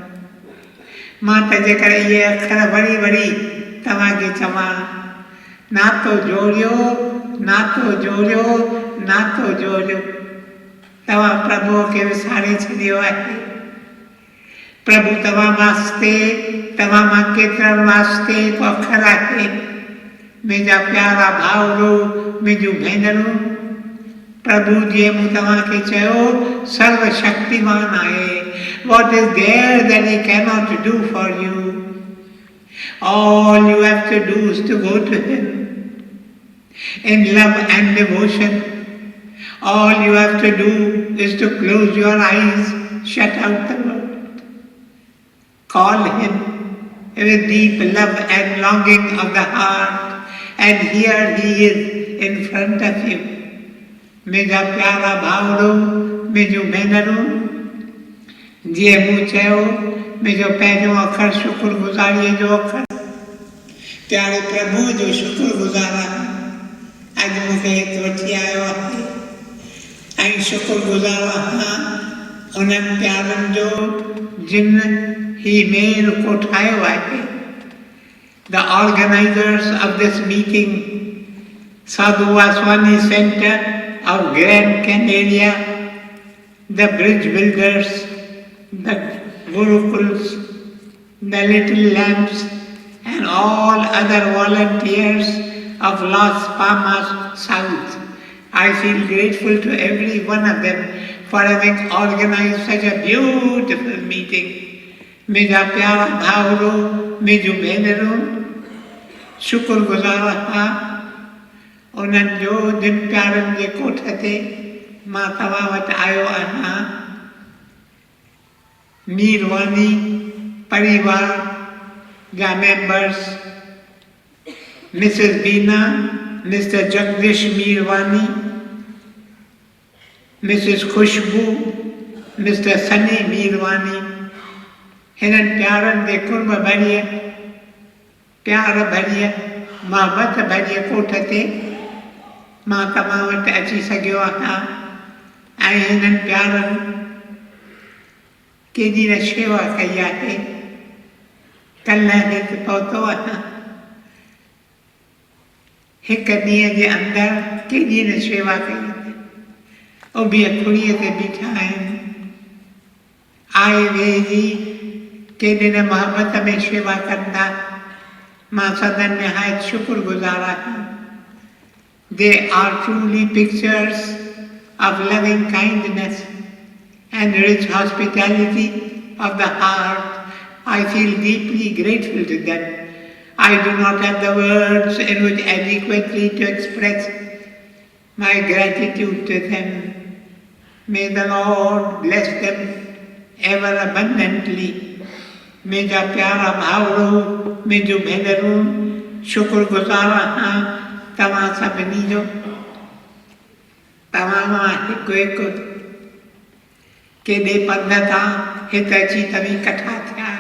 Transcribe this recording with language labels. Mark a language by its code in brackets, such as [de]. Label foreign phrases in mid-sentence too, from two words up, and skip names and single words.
[sd] मां त जेकर इहे अखर वरी वरी तव्हांखे चवां, नातो जोड़ियो, नातो जोड़ियो, नातो जोड़ियो, तव्हां प्रभुअ खे विसारे छॾियो आहे। प्रभु तव्हां वास्ते, तव्हां मां केतिरनि वास्ते हिकु अखर आहे। मुंहिंजा प्यारा भाउरो, मुंहिंजूं भेनरूं, प्रभु जीअं मूं तव्हांखे चयो सर्वशक्तिमान आहे। [en] What is there that he cannot do for you? All you have to do is to go to him in love and devotion. All you have to do is to close your eyes, shut out the world. Call him with deep love and longing of the heart, and here he is in front of you. [sd] मुंहिंजा प्यारा भाउरो, मुंहिंजूं भेनरूं, जीअं मूं चयो मुंहिंजो पहिरियों अखर शुक्रगुज़ारीअ जो अखर, प्यारे प्रभु जो शुक्रगुज़ार आहियां। अॼु मूंखे हिते वठी आयो आहे ऐं शुक्रगुज़ार आहियां उन्हनि प्यारनि जो जिन ही मेल कोठायो आहे। [en] The organizers of this meeting, Sadhu Vaswani Center of Gran Canaria, the bridge builders, the gurukuls, the little lamps, and all other volunteers of Las Palmas South. I feel grateful to every one of them for having organized such a beautiful meeting. [sd] मुंहिंजा प्यारा भाउरो, मुंहिंजूं भेनरूं, शुक्रगुज़ार आहियां उन्हनि जो जिन प्यारनि जे कोठ ते मां तव्हां वटि आयो आहियां। मीरवानी परिवार जा मेंबर्स, मिसिस बीना, मिस्टर जगदीश मीरवानी, मिसिस खुशबू, मिस्टर सनी मीरवानी, हिननि प्यारनि जे कुर्ब भरिय, प्यार भरिय, मोहबत भरिय कोठ ते मां तव्हां वटि अची सघियो आहियां ऐं हिननि प्यारनि केॾी न शेवा कई आहे। कल्ह हिते पहुतो आहियां, हिकु ॾींहं जे अंदरि केॾी न शेवा कई। उभीअ खुड़ीअ ते बीठा आहिनि, आए वेह जी केॾी न मोहबत में शेवा कंदा। मां सदन निहायत शुक्रगुज़ार आहियां। [en] They are truly pictures of loving kindness and rich hospitality of the heart. I feel deeply grateful to them. I do not have the words in which adequately to express my gratitude to them. May the Lord bless them ever abundantly. [sd] मुंहिंजा प्यारा भाउरो, मुंहिंजूं भेनरूं, शुक्रगुज़ार आहियां तव्हां सभिनी जो। तव्हां मां हिकु हिकु केॾे पंध तां हिते अची तव्हीं इकठा थिया आहियो।